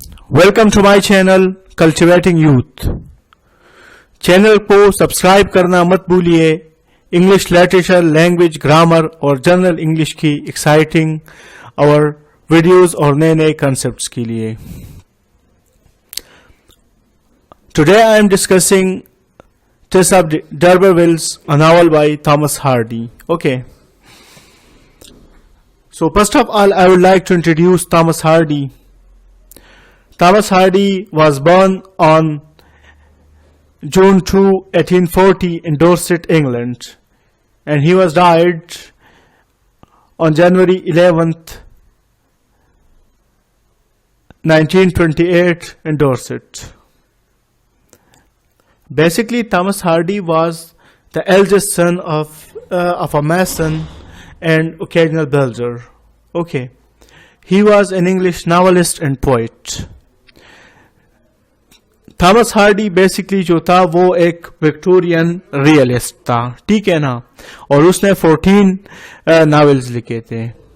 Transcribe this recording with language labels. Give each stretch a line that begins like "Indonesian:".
English: Welcome to my channel Cultivating Youth.
Hindi: Channel को subscribe करना मत भूलिए इंग्लिश लिटरेचर, लैंग्वेज, ग्रामर और जनरल इंग्लिश की एक्साइटिंग और वीडियोस और नए नए कॉन्सेप्ट्स के लिए.
English: Today I am discussing Tess of D'Urberville's, a novel by Thomas Hardy. Okay. So first of all, I would like to introduce Thomas Hardy. Thomas Hardy was born on June 2, 1840 in Dorset, England, and he was died on January 11th, 1928 in Dorset. Basically, Thomas Hardy was the eldest son of a mason and occasional builder. Okay. He was an English novelist and poet.
Hindi: Thomas Hardy basically जो था वो एक Victorian realist था, ठीक है ना, और उसने 14 नॉवेल्स लिखे थे.